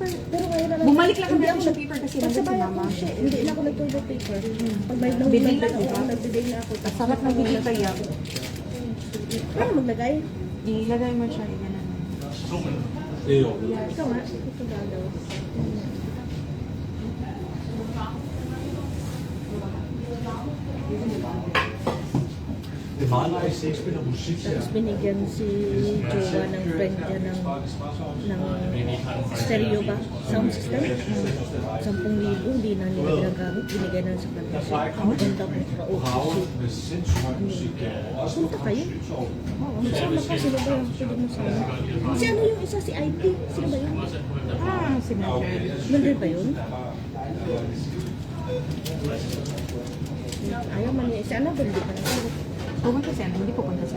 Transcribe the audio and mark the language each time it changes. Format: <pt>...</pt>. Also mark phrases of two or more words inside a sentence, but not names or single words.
<tl>Pero ngayon na lang. Bumalik lang kami Hindi ng ako</tl> <en>tissue paper</en> <tl>kasi nandun si pagsabay ako mama. siya. Hindi na ako nag-</tl> <en>toilet paper.</en> <tl>Pag may nang Bili lang, ako, diba? nagbigay na ako. Ang sarap ng bidet kaya. Paano maglagay? Ilagay mo siya, ganun. Ikaw nga. Ito galaw.</tl> <da>Det er meget nice, ikke spiller musik her.</da> <tl>Tapos binigyan si Jowa ng friend niya ng stereo ba?</tl> <en>Sound system?</en> <tl>10,000, hindi na nila ginagamit. Binigyan na sa kanila. Ang ganda ko sa</tl> <da>Power med sindssygt høj musik. Også</da> <tl>Punta kayo? Oo, sama ka. Sino ba yung pwede mo sama? Si ano yung isa? Si IT? Sino ba yun? Ah, si Mildred. Nandun ba yun? Ayaw man niya. Si ano ba? Hindi pa nagsagot. Pupunta siya, hindi pupunta siya.</tl>